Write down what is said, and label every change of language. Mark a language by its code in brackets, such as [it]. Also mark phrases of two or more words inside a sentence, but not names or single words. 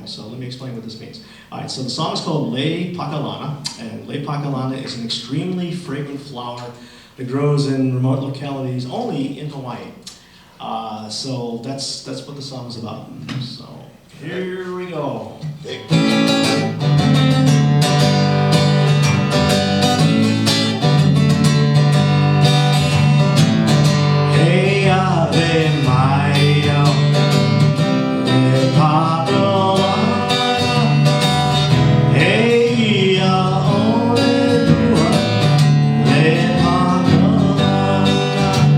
[en] So let me explain what this means. All right, so the song is called Le Pakalana, and Le Pakalana is an extremely fragrant flower that grows in remote localities only in Hawaii. So that's what the song is about. So here we go. Hey, Ave Maria, Le Pakalana, hey, ole lua, Le Pakalana.